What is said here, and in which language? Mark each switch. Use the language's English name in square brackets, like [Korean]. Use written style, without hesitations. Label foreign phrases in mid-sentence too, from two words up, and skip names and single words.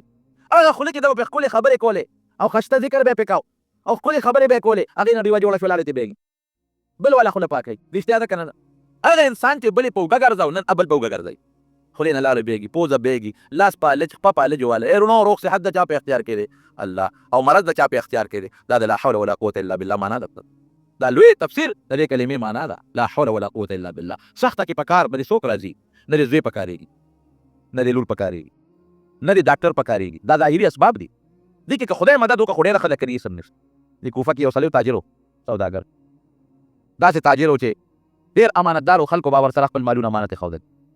[Pashto] هغه خوله کې ده به پې ښکلې خبرې کولې او خشته ذکر به یې پې کو او ښکلې خبرې به یې کولې، هغې نه ډیوه جوړه شوه لاړې تې بېږي، بل والا خوله پاکوي. رښتیا ده که نه ده؟ هغه انسان چې بلې په اوږه ګرځو، نن بل په اوږه ګرځوي، خولې نه لاره بېږي، پوزه بېږي، لاس پالج، خپه پالج واله. ایرونو روغ صحت د چا په اختیار کې دی؟ الله. او مرض د چا په اختیار کې دی؟ دا د [Arabic] لا حول ولا قوة الا بالله [Pashto] معنا ده. دا لوی تفسیر د دې کلمې معنا ده، [Arabic] لا حول ولا قوة الا بالله. [Pashto] سخته کې په کار به دې څوک راځي؟ نه دې زوی پکارېږي، نه دې لور پکارېږي، نه دې ډاکټر پکارېږي. دا ظاهري اسباب دي. دې کې که خدای مدد وکړه خو ډېره ښه ده، که سم نشته. د کوفه کې یو سړی تاجر و، سوداګر، داسې تاجر و چې ډېر امانتدار و، خلکو به ورسره خپل مالونه امانت یې ښودل.